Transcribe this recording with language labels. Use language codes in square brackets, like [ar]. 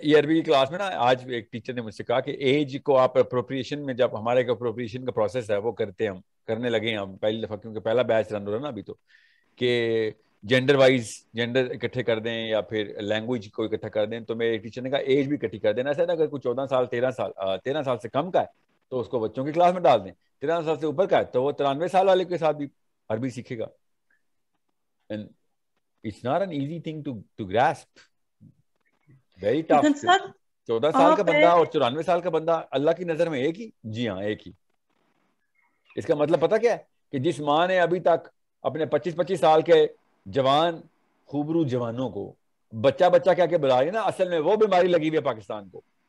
[ur] یہ عربی کی کلاس میں نا آج ایک ٹیچر نے مجھ سے کہا کہ ایج کو آپ اپروپریشن میں, جب ہمارے ایک اپروپریشن کا پروسیس ہے وہ کرنے لگے ہیں ہم پہلی دفعہ, کیونکہ پہلا بیچ رن ہو رہا ہے نا ابھی, تو کہ جینڈر وائز جینڈر اکٹھے کر دیں یا پھر لینگویج کو اکٹھا کر دیں, تو میرے ٹیچر نے کہا ایج بھی اکٹھی کر دینا. ایسا نا اگر کوئی 14 سال 13 سال سے کم کا ہے تو اس کو بچوں کی کلاس میں ڈال دیں, 13 سال سے اوپر کا ہے تو وہ 93 سال والے کے ساتھ بھی عربی سیکھے گا. [en] And it's not an easy thing to grasp. Very tough. [ur] 14 سال کا بندہ اور 94 سال کا بندہ اللہ کی نظر میں ایک ہی. جی ہاں ایک ہی. اس کا مطلب پتا کیا ہے کہ جس ماں نے ابھی تک اپنے 25 سال کے جوان خوبرو جوانوں کو بچہ کیا کہ بلا رہی ہے نا, اصل میں وہ بیماری لگی ہوئی ہے پاکستان کو.